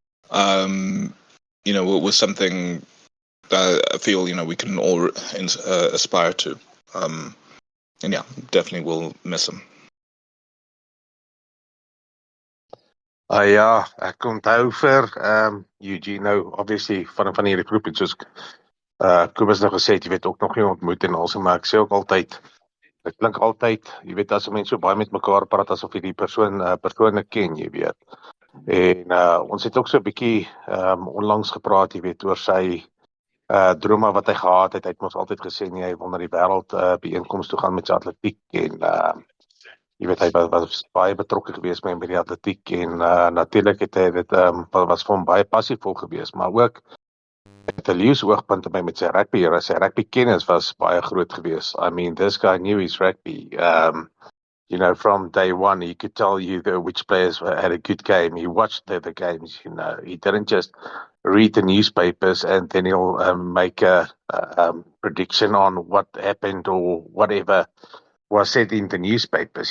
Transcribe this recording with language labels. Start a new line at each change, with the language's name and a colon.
English: Was something that I feel we can all aspire to. And yeah, definitely will miss him.
Afrikaans: Ja, ek onthou vir Eugene nou obviously van hierdie groep soos Kobus nou gesê het, jy weet ook nog nie ontmoet en also, maar ek sê ook altyd, dit klink altyd, jy weet as 'n mens so baie met mekaar praat asof jy die persoon persoonlik ken, jy weet. En ons het ook so 'n bietjie onlangs gepraat, jy weet, oor sy drome wat hy gehad het. Hy het ons altyd gesê nee, hy wil na die wêreld byeenkoms toe gaan met sy atletiek en jy weet, hy was baie betrokke geweest met die atletiek en natuurlik het hy dit was vir hom baie passievol geweest, maar ook met 'n leeuhoogpunte by met sy rugby. Sy rugby kennis was baie groot geweest.
English: I mean, this guy knew his rugby. From day one, he could tell you which players had a good game. He watched the games. He didn't just read the newspapers and then he'll make a prediction on what happened or whatever was said in the newspapers.